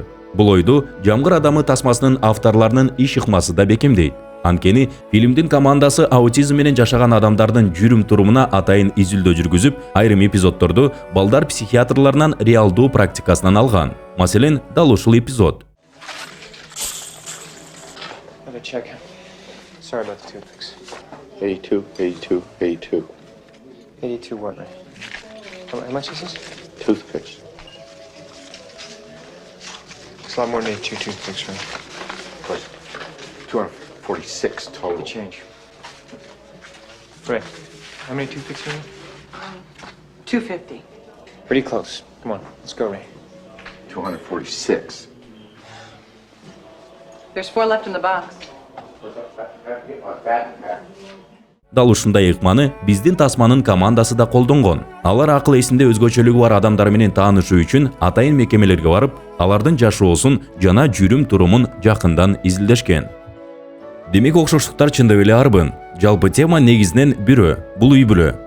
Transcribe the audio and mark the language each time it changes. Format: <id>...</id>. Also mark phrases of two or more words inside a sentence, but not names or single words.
<ky>Бул ойду Жамгыр адамы тасмасынын авторларынын иш ыкмасы да бекемдейт. Анткени фильмдин командасы аутизм менен жашаган адамдардын жүрүм-турумуна атайын изилдөө жүргүзүп, айрым эпизоддорду балдар психиатрларынан реалдуу практикасынан алган. Маселен, дал ушул эпизод.</ky> <en>Check. Sorry about the toothpicks. 82, 82, 82. 82 what, right? How much is this? Toothpicks. It's a lot more than 82 toothpicks, right? Plus 246 total. The change. Right. How many toothpicks are you? 250. Pretty close. Come on, let's go, Ray. 246. There's 4 left in the box.</en> <ky>Дал ушундай ыкманы биздин тасманын командасы да колдонгон. Алар акыл эсинде өзгөчөлүгү бар адамдар менен таанышуу үчүн атайын мекемелерге барып, алардын жашоосун жана жүрүм-турумун жакындан изилдешкен. Демек окшоштуктар чындап эле арбын. Жалпы тема негизинен бирөө, бул үй бүлө.</ky>